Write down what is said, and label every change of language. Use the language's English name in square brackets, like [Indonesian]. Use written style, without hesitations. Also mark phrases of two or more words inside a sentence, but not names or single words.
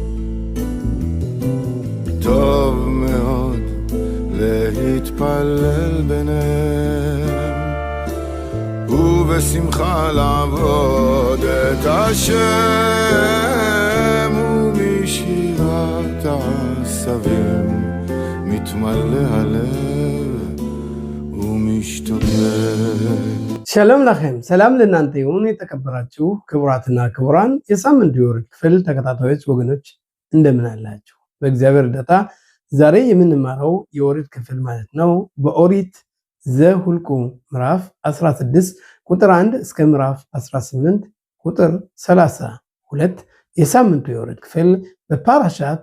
[Hebrew] טוב מאוד להתפלל ביניהם ובשמחה לעבוד את השם, ומשירת העשבים מתמלא הלב ומשתוקק. שלום לכם [Amharic] ሰላም ለእናንተ ይሁን። የተከበራችሁ ክቡራትና ክቡራን የሳምንቱ የወርድ ክፍል ተከታታዮች ወገኖች እንደምን አላችሁ? በእግዚአብሔር እርዳታ ዛሬ የምንማረው የወርድ ክፍል ማለት ነው በኦሪት ዘኍልቍ ምዕራፍ 16 ቁጥር 1 እስከ ምዕራፍ 18 ቁጥር 32 የሳምንቱ የወርድ ክፍል በፓራሻት